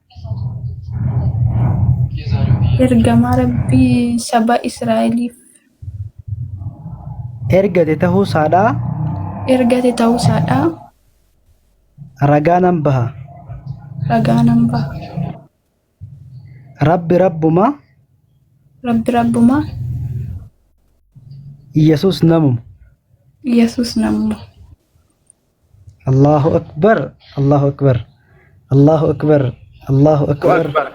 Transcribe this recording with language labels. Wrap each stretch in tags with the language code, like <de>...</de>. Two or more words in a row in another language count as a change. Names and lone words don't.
<om>ergamaa rabbii saba Israa'eliif ergate ta'uusaadha. ragaanan baha. Rabbi rabbuma Yesus namum.</om> <ar>الله أكبر. الله أكبر. الله أكبر. الله أكبر.</ar>